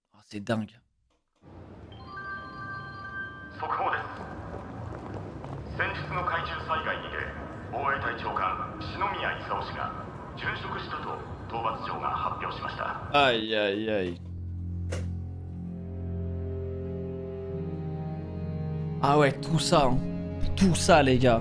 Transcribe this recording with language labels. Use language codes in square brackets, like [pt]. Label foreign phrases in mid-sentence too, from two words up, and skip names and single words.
[fr] C'est dingue. [ja] 速報です。先日の海中災害にて防衛隊長官篠宮勲氏が殉職したと討伐長が発表しました。 [fr] Aïe aïe aïe. Ah ouais, tout ça, hein. Tout ça les gars.